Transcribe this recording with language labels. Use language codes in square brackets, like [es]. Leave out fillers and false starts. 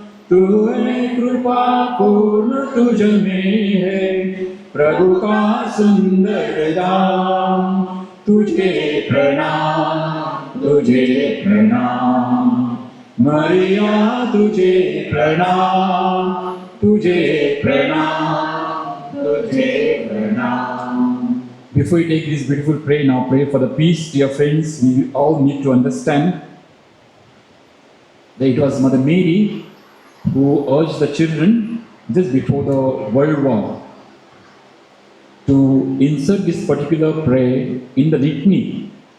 [hi] तू है कृपा पूर्ण तुझ में है, प्रभु का सुंदर दाम. तुझे प्रणाम, तुझे प्रणाम. मरिया तुझे प्रणाम, तुझे प्रणाम, तुझे प्रणाम. [en] Before you take this beautiful prayer, now pray for the peace, dear friends. We all need to understand that it was Mother Mary who urged the children just before the World War to insert this particular prayer in the litany.